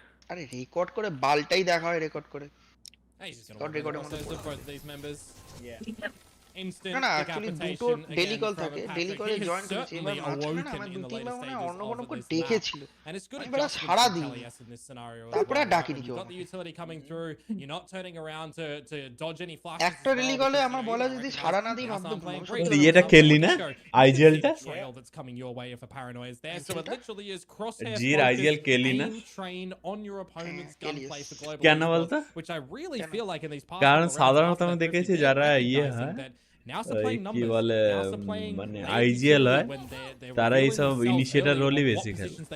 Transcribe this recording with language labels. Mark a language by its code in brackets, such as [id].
[bn] আরে রেকর্ড করে বালটাই দেখা হয় রেকর্ড করে। [en] Hey, he's just gonna record both of these members. Yeah. Instant [bn] না না অ্যাকচুয়ালি দুটো ডেলি কল থাকে, ডেলি কলে জয়েন করেছি, এবার মাঝখানে না আমার 2-3 বার অন্য কোনো করে ডেকেছিল, [en] and it's good [bn] এবার সারা দিন [en] in this scenario. [bn] তারপরে ডাকিনি কেউ। [en] Got the utility coming through. You're not turning around to dodge any flashes. [bn] একটা ডেলি কলে আমার বলা যদি সারা না দিই ভাবতো এটা খেললি না আইজিএলটা? [en] That's coming your way if a paranoia is there, so it literally is crosshair [bn] জির আইজিএল খেললি না? [en] train on your opponent's gunplay for global. [bn] কেন বলতো? [en] Which I really feel like in these parts, [bn] কারণ সাধারণত আমি দেখেছি যারা ইয়ে হয় কি বলে মানে আইজিএল হয় তারা এইসব ইনিশিয়েটর রোলই বেশি খেলে।